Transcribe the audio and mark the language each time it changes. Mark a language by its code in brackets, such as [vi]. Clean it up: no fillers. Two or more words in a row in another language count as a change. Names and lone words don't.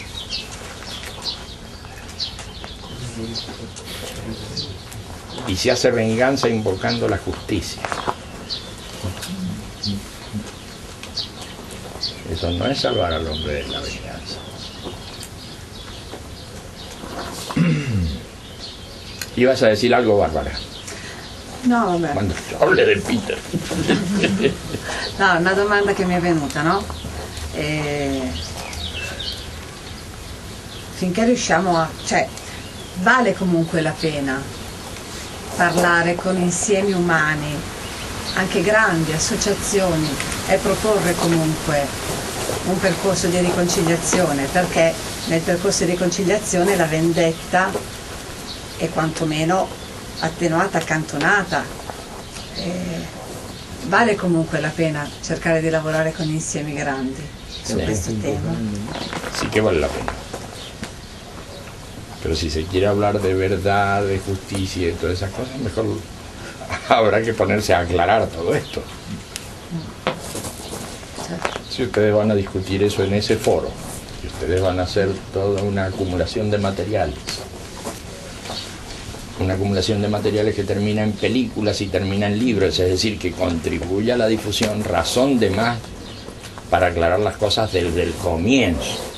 [es] Y se hace venganza invocando la justicia. Eso no es salvar al hombre de la venganza. Ibas a decir algo, Bárbara. No, [it] vabbè. [es] Quando hable de Peter. [it] No, una domanda che mi è venuta, no? Finché riusciamo a... cioè, vale comunque la pena parlare con insiemi umani, anche grandi, associazioni, e proporre comunque un percorso di riconciliazione, perché nel percorso di riconciliazione la vendetta è quantomeno attenuata, accantonata. Vale comunque la pena cercare di lavorare con insiemi grandi su questo tema. [es] Sí que vale la pena. Pero si se quiere hablar de verdad, de justicia y todas esas cosas, mejor habrá que ponerse a aclarar todo esto. Si ustedes van a discutir eso en ese foro, y ustedes van a hacer toda una acumulación de materiales, una acumulación de materiales que termina en películas y termina en libros, es decir, que contribuye a la difusión, razón de más para aclarar las cosas desde el comienzo.